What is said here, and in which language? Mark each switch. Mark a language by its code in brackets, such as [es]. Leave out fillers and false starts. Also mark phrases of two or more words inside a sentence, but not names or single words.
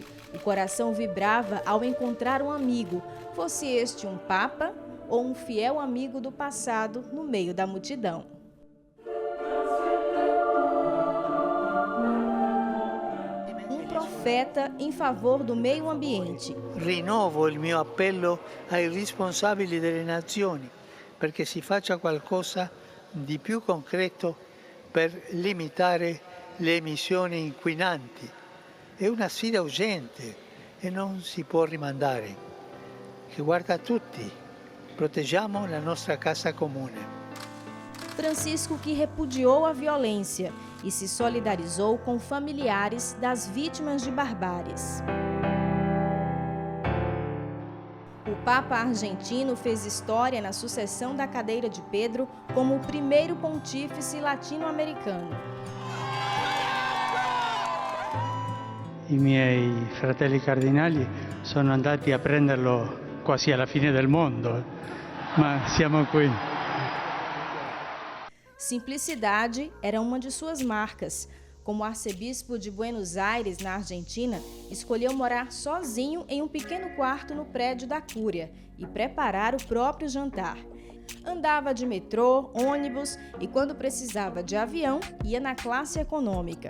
[pt] O coração vibrava ao encontrar um amigo, fosse este um papa ou um fiel amigo do passado no meio da multidão. Um profeta em favor do meio ambiente. [it] Rinnovo il mio appello ai responsabili delle nazioni perché si faccia qualcosa di più concreto per limitare le emissioni inquinanti. È una sfida urgente e non si può rimandare, che guarda a tutti. Proteggiamo la nostra casa comune. [pt] Francisco que repudiou a violência e se solidarizou com familiares das vítimas de barbáries. O Papa argentino fez história na sucessão da cadeira de Pedro como o primeiro pontífice latino-americano. [it] I miei fratelli cardinali sono andati a prenderlo quasi alla fine del mondo, ma siamo qui. [pt] Simplicidade era uma de suas marcas. Como arcebispo de Buenos Aires, na Argentina, escolheu morar sozinho em um pequeno quarto no prédio da Cúria e preparar o próprio jantar. Andava de metrô, ônibus e, quando precisava de avião, ia na classe econômica.